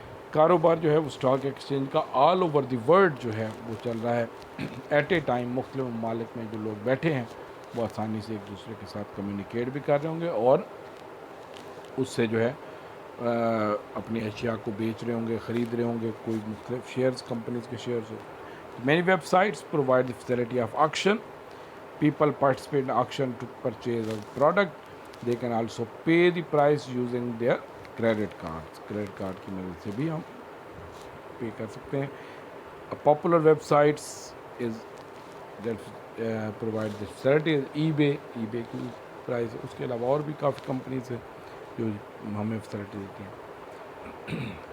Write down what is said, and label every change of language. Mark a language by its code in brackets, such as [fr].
[ur] کاروبار جو ہے وہ اسٹاک ایکسچینج کا [en] all over the world [ur] جو ہے وہ چل رہا ہے [en] At a time. [ur] مختلف ممالک میں جو لوگ بیٹھے ہیں وہ آسانی سے ایک دوسرے کے ساتھ کمیونیکیٹ بھی کر رہے ہوں گے اور اس سے جو ہے اپنی اشیاء کو بیچ رہے ہوں گے، خرید رہے ہوں گے، کوئی مختلف شیئرز کمپنیز کے shares ہو۔ [en] Many websites provide the facility of auction. People participate in auction to purchase a product. They can also pay the price using their credit cards. [ur] Credit card کی مدد سے بھی ہم پے کر سکتے ہیں۔ [en] Popular websites is that provide the facility is eBay [ur] کی price, اس کے علاوہ اور بھی کافی کمپنیز ہیں جو ہمیں فیسلٹی دیتی ہیں۔